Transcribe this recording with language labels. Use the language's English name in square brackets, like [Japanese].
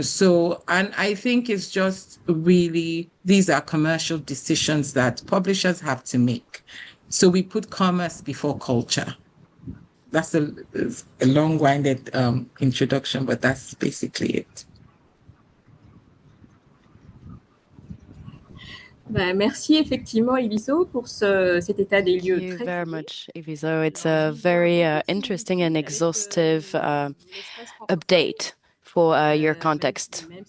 [English] So, and I think it's just really, these are commercial decisions that publishers have to make. So we put commerce before culture. That's a long-winded introduction, but that's basically it. [French] Merci effectivement, Eviso, pour cet état des lieux. [English] Thank you very much, Eviso. It's a very interesting and exhaustive update for your context.